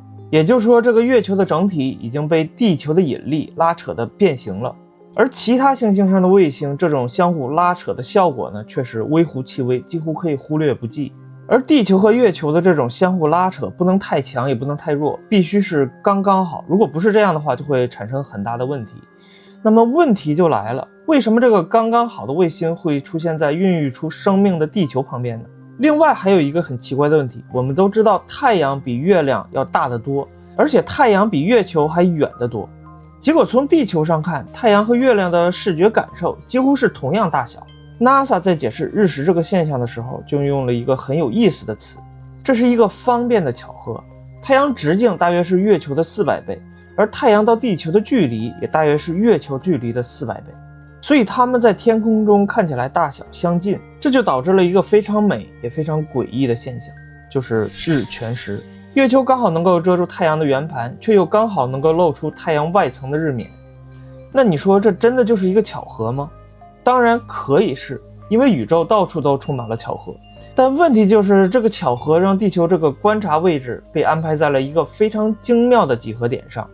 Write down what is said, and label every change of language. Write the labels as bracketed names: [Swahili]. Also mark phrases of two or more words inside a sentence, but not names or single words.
[Chinese] 也就是說，這個月球的整體已經被地球的引力拉扯的變形了。而其他行星上的衛星，這種相互拉扯的效果呢，卻是微乎其微，幾乎可以忽略不計。而地球和月球的這種相互拉扯不能太強，也不能太弱，必須是剛剛好。如果不是這樣的話，就會產生很大的問題。那麼問題就來了，為什麼這個剛剛好的衛星會出現在孕育出生命的地球旁邊呢？另外還有一個很奇怪的問題，我們都知道太陽比月亮要大得多，而且太陽比月球還遠得多。結果從地球上看，太陽和月亮的視覺感受幾乎是同樣大小。NASA 在解釋日食這個現象的時候，就用了一個很有意思的詞，這是一個方便的巧合。太陽直徑大約是月球的400倍，而太陽到地球的距離也大約是月球距離的400倍，所以它們在天空中看起來大小相近，這就導致了一個非常美也非常詭異的現象，就是日全食。月球剛好能夠遮住太陽的圓盤，卻又剛好能夠露出太陽外層的日冕。那你說這真的就是一個巧合嗎？當然可以是，因為宇宙到處都充滿了巧合，但問題就是這個巧合讓地球這個觀察位置被安排在了一個非常精妙的幾何點上。